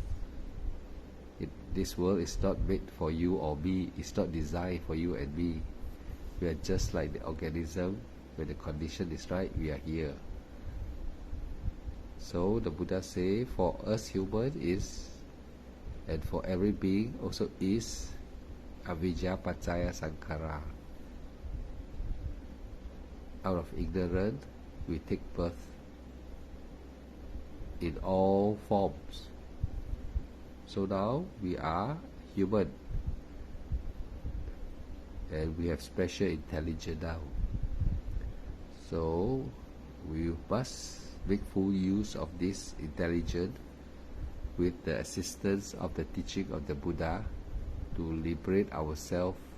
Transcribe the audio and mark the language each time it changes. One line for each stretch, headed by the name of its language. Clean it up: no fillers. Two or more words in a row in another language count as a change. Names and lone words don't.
English: This world is not made for you or me. It's not designed for you and me. We are just like the organism. When the condition is right, we are here. So the Buddha say, for us human is, and for every being also is,
Pali: avijja paccaya sankhara.
English: out of ignorance, we take birth in all forms. So now we are human, and we have special intelligence now. So we must make full use of this intelligence with the assistance of the teaching of the Buddha to liberate ourselves.